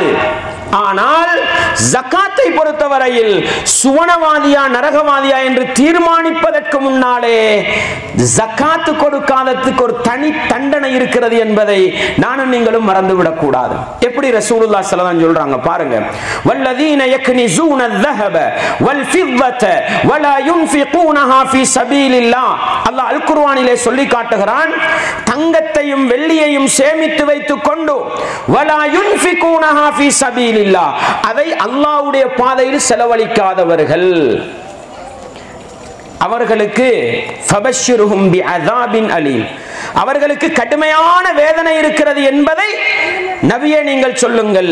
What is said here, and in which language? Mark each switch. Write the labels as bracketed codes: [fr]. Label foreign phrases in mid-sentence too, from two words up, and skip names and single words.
[ta] ஆனால் ஜகாத்தை பொறுத்தவரையில் சுவனவாதியா நரகவாதியா என்று தீர்மானிப்பதற்கு முன்னாலே ஜகாத்து கொடுக்காததுக்கு ஒரு தனி தண்டனை இருக்கிறது என்பதை நானும் நீங்களும் மறந்துவிடக் கூடாது. எப்படி ரசூலுல்லாஹ் [ar] صلى الله عليه وسلم [ta] சொல்றாங்க பாருங்க. [ar] والذين يكنزون الذهب والفضة ولا ينفقونها في سبيل الله. [ta] அல்லாஹ் அல் குர்ஆனிலே சொல்லி காட்டுகிறான், தங்கத்தையும் வெள்ளியையும் சேமித்து வைத்துக் கொண்டு [ar] ولا ينفقونها في سبيل الله, [ta] அதை அல்லாஹ்வுடைய பாதையில் செலவழிக்காதவர்கள், அவர்களுக்கு [ar] فبشرهم بعذاب أليم, [ta] அவர்களுக்கு கடுமையான வேதனை இருக்கிறது என்பதை நபியே நீங்கள் சொல்லுங்கள்.